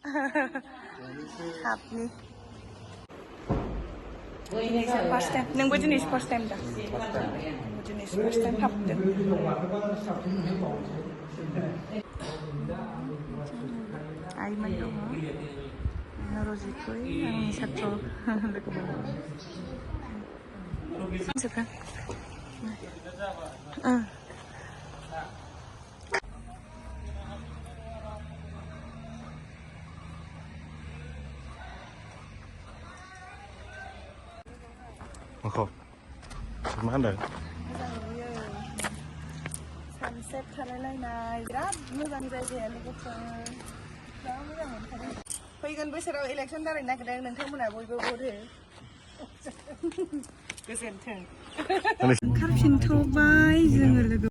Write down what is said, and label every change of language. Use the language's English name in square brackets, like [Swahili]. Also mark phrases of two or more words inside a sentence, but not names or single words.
[Bodo] हाबनि [English] first time [Bodo] नोंबो दिनै [English] first time [Bodo] दा दिनै [English] first time [Bodo] हाबदों आइमोन दङ नरजितखौ आंनि सात्र लोगो मोनबाय Mako. Mana? Sunset खालायलायनाय बिराद मोजां जायगाया लोगोफोर बिराद मोजां मोनखादों फैगोन बोसोराव इलेक्सन जानो नागिरदों नोंथांमोना बयबो भट हो गोजोन्थों ओंखारफिनथ'बाय जोङो लोगो